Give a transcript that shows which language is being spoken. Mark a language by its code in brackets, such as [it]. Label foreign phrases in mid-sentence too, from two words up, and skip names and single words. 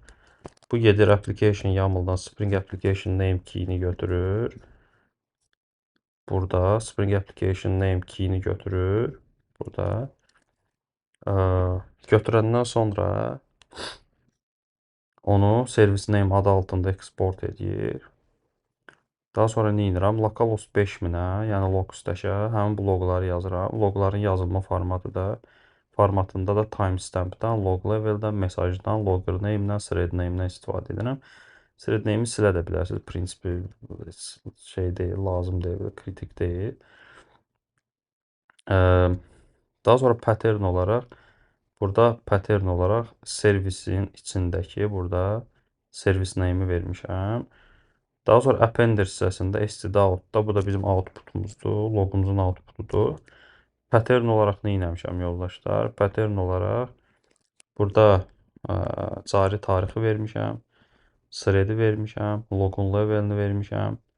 [az] Bu gedir [en] application YAML-dan Spring Application Name keyini [az] götürür. Burada [en] Spring Application Name keyini [az] götürür. Burada. Götürəndən sonra onu [en] service name [az] adı altında export edir. Daha sonra nə edirəm? Localhost 5000-ə, yəni logstash-ə həmin bu loqları yazıram. Loqların yazılma formatında da timestamp-dan, [en] log level-dən, [az] mesajdan, [en] logger name-dən, thread name-dən [az] istifadə edirəm. [en] Thread name-i [az] silə də bilərsiniz. Prinsipi şey deyil, lazım deyil, kritik deyil. Daha sonra pattern olaraq servisin içindəki burada [en] service name-i [az] vermişəm. Daha sonra appender hissəsində std.out-da bu da bizim outputumuzdur, logumuzun outputudur. Pattern olaraq nə etmişəm yoldaşlar? Pattern olaraq burada cari tarixi vermişəm, thread-i vermişəm, logun level-ni vermişəm.